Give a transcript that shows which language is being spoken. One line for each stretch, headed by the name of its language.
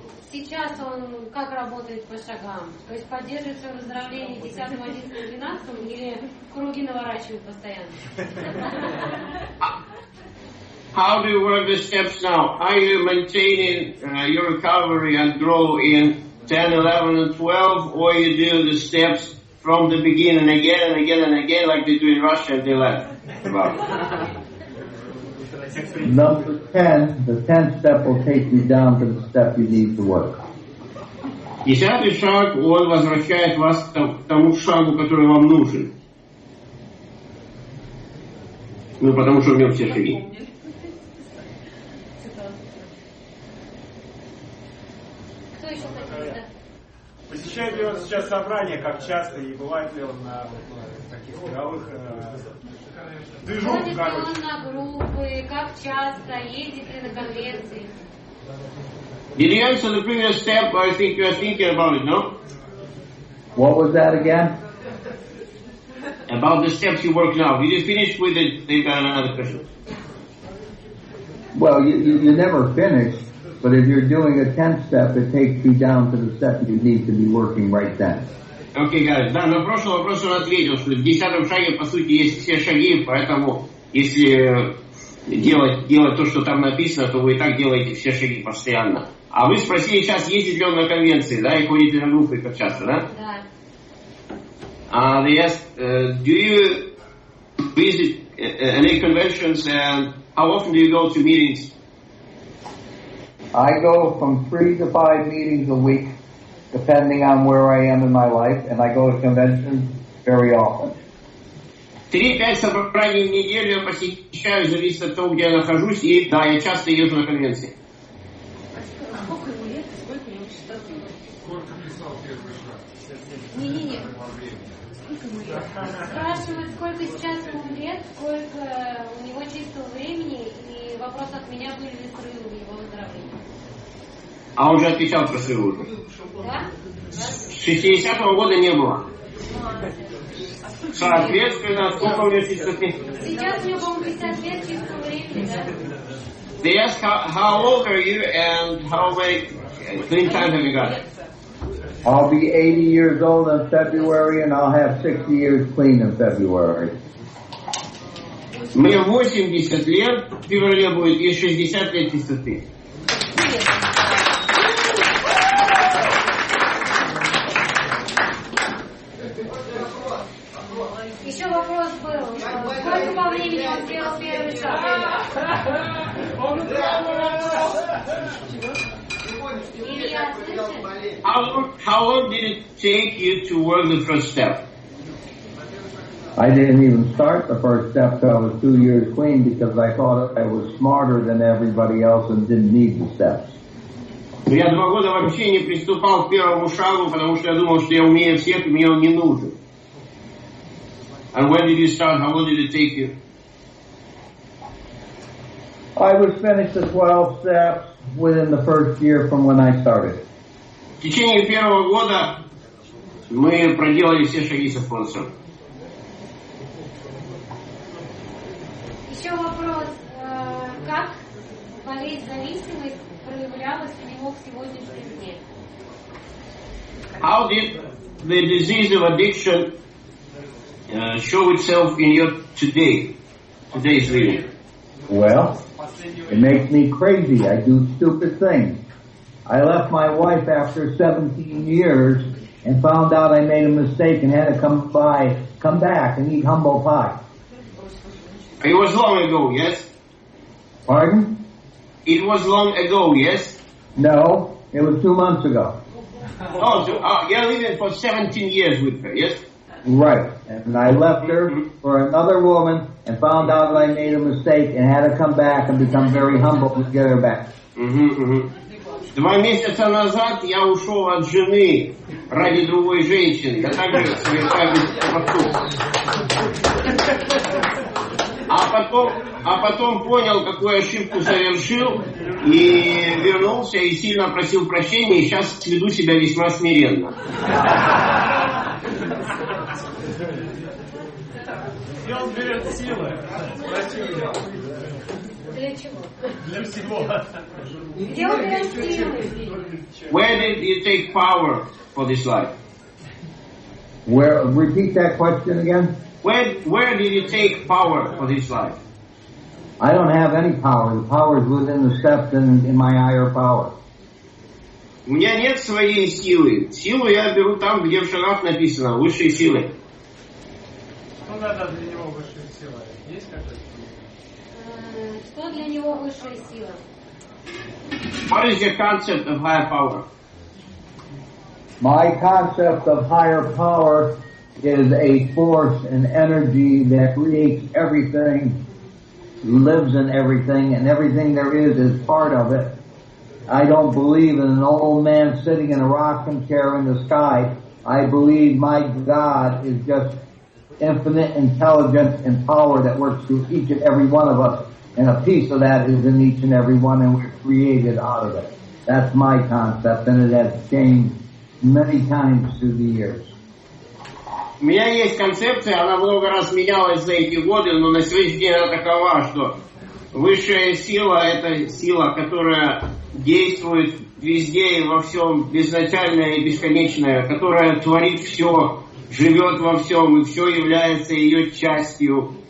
Russian: Сейчас он как работает по шагам? То есть поддерживает свое выздоровление 10, 11, 12 или круги наворачивает постоянно?
English: How do you work the steps now? Are you maintaining your recovery and grow in 10, 11, and 12, or you do the steps from the beginning again and again and again, like they do in Russia and they learn about? Number 10, the 10th step will take you down to the step you need to work.
Russian: 10-й шаг, он возвращает вас к тому шагу, который вам нужен. Ну, потому что в нем все шаги. Посещает ли он сейчас собрания, как часто, и бывает ли он на таких мировых движухах, Ходит ли он на группы, как часто, ездит ли на конвенции?
English: Did you answer the previous step? I think you are thinking about it, no? What was that again? About the steps you work now. Did you finish with it? They've got another question. Well, you never finish, but if you're doing a 10th step, it takes you down to the step you need to be working right then.
Russian: Окей,
English: guys.
Russian: Да, на прошлый вопрос он ответил, что в 10-м шаге, по сути, есть все шаги, поэтому, если делать то, что там написано, то вы и так делаете все шаги постоянно. А вы спросили сейчас, ездит ли он на конвенции, да, и ходит ли на группы как часто, да? Да.
English: They asked, do you visit any conventions and how often do you go to meetings? I go from 3 to 5 meetings a week, depending on where I am in my life, and I go to conventions very often.
Russian: 3-5 собраний в неделю я посещаю, зависит от того, где я нахожусь, и да, я часто езжу на конвенции. Сколько ему лет и сколько ему частоты? Сколько писал первый шаг? Не. Сколько ему лет? Спрашивают, сколько сейчас ему лет, сколько у него чистого времени, и вопрос от меня, были ли срывы в его выздоровлении. А он же отвечал про срывы. Да? С 60-го года не было. Соответственно, сколько у него частоты? Сейчас у него, по-моему, 50 лет чистого времени, да?
English: They ask how old are you and how many clean time have you got? I'll be 80 years old in February, and I'll have 60 years clean in February.
Russian: Мне 80 лет, в феврале будет, и 60 лет чистоты. Еще вопрос был, сколько по времени он сделал первый шаг? Илья, слышишь?
English: How long did it take you to work the first step? I didn't even start the first step till I was 2 years clean because I thought I was smarter than everybody else and didn't need the steps.
Russian: Я 2 года вообще не приступал к первому шагу, потому что я думал, что я умею всех, и мне он не нужен.
English: And when did you start? How long did it take you? I was finished the 12 steps within the first year from when I started.
Russian: В течение первого года мы проделали все шаги со спонсором. Еще вопрос, как болезнь зависимость проявлялась у него в сегодняшнем дне?
English: How did the disease of addiction show itself in your today's living? Well, it makes me crazy. I do stupid things. I left my wife after 17 years and found out I made a mistake and had to come back and eat humble pie. It was long ago, yes? Pardon? It was long ago, yes? No, it was 2 months ago. Oh, so you're living for 17 years with her, yes? Right. And I left her for another woman and found out that I made a mistake and had to come back and become very humble to get her back.
Russian: 2 месяца назад я ушел от жены ради другой женщины. Я также совершаю А потом понял, какую ошибку совершил, и вернулся, и сильно просил прощения, и сейчас веду себя весьма смиренно. Где он берет силы? Для чего? Для всего. Где он берет силы?
English: Where did you take power for this life? Repeat that question again. Where did you take power for this life? I don't have any power. The power is within the steps and in my higher power.
Russian: У меня нет своей силы. Силу я беру там, где в шагах написано высшие силы. Что надо для него высшая сила? Есть какая-то? Что для него высшая сила?
English: What is your concept of higher power? My concept of higher power is a force and energy that creates everything, lives in everything, and everything there is part of it. I don't believe in an old man sitting in a rocking chair in the sky. I believe my God is just infinite intelligence and power that works through each and every one of us. And a piece of that is in each and every one, and we're created out of it. That's my concept, and it has changed many times through the years.
Russian: У меня есть концепция, она много раз менялась за эти годы, но на сегодняшний день она такова, что Высшая сила – это сила, которая действует везде и во всем, безначальная и бесконечная, которая творит все, живет во всем, и все является ее частью.